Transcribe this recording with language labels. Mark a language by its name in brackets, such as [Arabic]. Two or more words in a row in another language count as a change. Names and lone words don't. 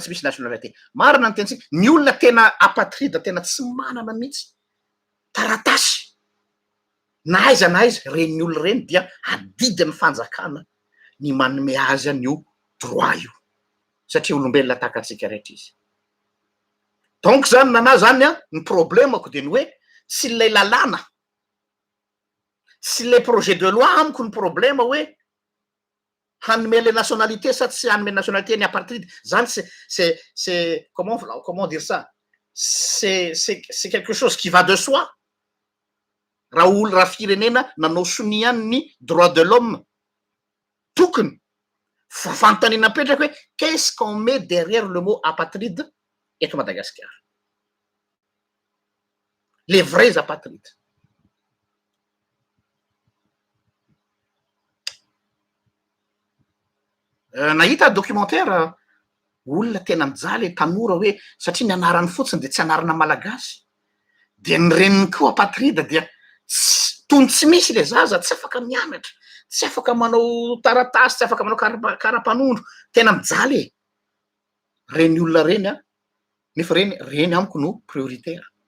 [Malagasy] tsy misy nationalité marina ny tenatsika ny olona tena apatrida tena tsy manana mihitsy taratasy na aiza reny olona reny dia adidin'ny fanjakana ny manome azy an'io droit io satria olombelona tahaka atsika rehetra izy donc zany nana zany a ny problemako de ny hoe tsy lay lalàna sy [French] le projet de loi [Malagasy] amiko ny problème hoe hanome [French] le nationalité [Malagasy] sa tsy hanome nationalité ny apartride zany [French] c'est comment dire ça c'est quelque chose qui va de soi [Malagasy] raha firenena nanao soni any ny [French] droit de l'homme [Malagasy] tokony fantanina petraka hoe [French] qu'est-ce qu'on met derrière le mot apatride [Malagasy] eto Madagasikara [French] les vrais apatrides [Malagasy] nahita documentaire olona tena mijaly tanora hoe satria ny anarany fotsiny de tsy anarana malagasy de ny reniny koa apatrida dia tony tsy misy le zaza tsy afaka mianatra tsy afaka manao taratasy tsy afaka manao karapanondro tena mijaly reny olona reny a nefa reny amiko no prioritaire